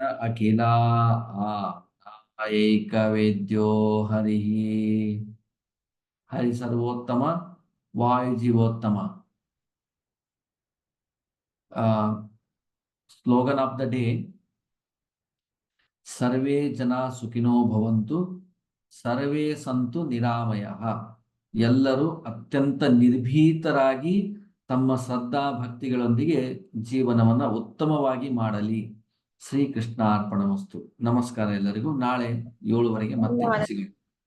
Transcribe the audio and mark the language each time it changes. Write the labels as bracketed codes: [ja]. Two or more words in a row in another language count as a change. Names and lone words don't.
[sa] ಅಖಿಲ ಏಕವೇದ್ಯೋ ಹರಿ. ಹರಿ ಸರ್ವೋತ್ತಮ ವಾಯು ಜೀವೋತ್ತಮ. [en] slogan of the day: [sa] ಸರ್ವೇ ಜನ ಸುಖಿನೋ ಭವಂತು, ಸರ್ವೇ ಸಂತು ನಿರಾಮಯಃ. [kn] ಎಲ್ಲರೂ ಅತ್ಯಂತ ನಿರ್ಭೀತರಾಗಿ ತಮ್ಮ ಶ್ರದ್ಧಾ ಭಕ್ತಿಗಳೊಂದಿಗೆ ಜೀವನವನ್ನ ಉತ್ತಮವಾಗಿ ಮಾಡಲಿ. [sa] ಶ್ರೀಕೃಷ್ಣ ಅರ್ಪಣಮಸ್ತು. [kn] ನಮಸ್ಕಾರ ಎಲ್ಲರಿಗೂ. ನಾಳೆ 7 ಗಂಟೆಗೆ ಮತ್ತೆ ಸಿಗೋಣ.